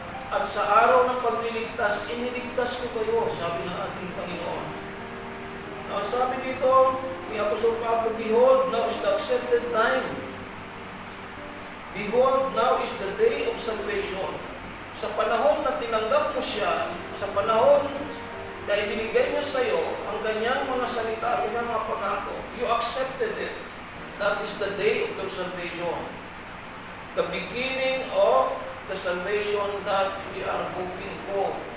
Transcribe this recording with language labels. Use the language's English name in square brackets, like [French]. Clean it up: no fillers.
[Filipino] At sa araw ng pagliligtas, iniligtas ko kayo, sabi ng ating Panginoon. [English] Now, [Filipino] sabi dito ni Apostol Pablo, [English] behold, now is the accepted time. Behold, now is the day of salvation. [Filipino] Sa panahon na tinanggap mo siya, sa panahon na ibinigay niya sa iyo ang kanyang mga salita, ang kanyang mga pangako, [English] you accepted it. That is the day of your salvation. The beginning of the salvation that we are hoping for.